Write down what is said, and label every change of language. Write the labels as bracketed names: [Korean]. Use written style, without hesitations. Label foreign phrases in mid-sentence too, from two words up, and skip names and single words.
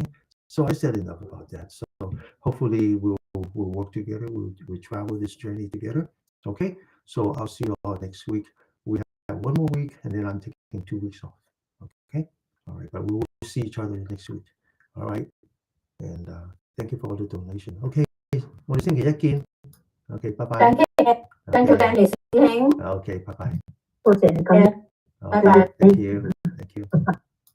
[English] So I said enough about that. So hopefully we'll work together. We'll travel this journey together. Okay. So I'll see you all next week. We have one more week, and then I'm taking 2 weeks off. Okay. All right. But we will see each other next week. All right. And thank you for all the donation. Okay. [Cantonese] 我哋星期一見。 [English] Okay. Bye bye. Thank you, Danny. Okay. Bye bye. Okay. Okay. Thank you. Thank you.